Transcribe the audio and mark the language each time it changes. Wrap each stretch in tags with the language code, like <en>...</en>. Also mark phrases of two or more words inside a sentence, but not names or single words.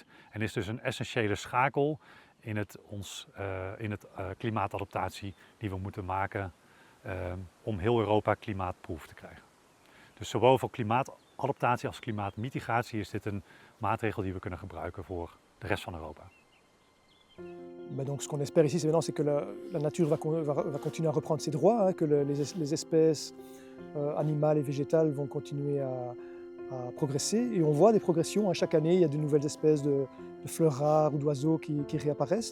<nl>En is dus een essentiële schakel in het klimaatadaptatie die we moeten maken om heel Europa klimaatproof te krijgen. Dus zowel voor klimaatadaptatie als klimaatmitigatie is dit een maatregel die we kunnen gebruiken voor de rest van Europa.</nl> <fr>Donc ce qu'on espère ici, c'est que la nature va continuer à reprendre ses droits, hein, que les espèces animales et végétales vont continuer à progresser. Et on voit des progressions, hein. Chaque année, il y a de nouvelles espèces de fleurs rares ou d'oiseaux qui réapparaissent.</fr>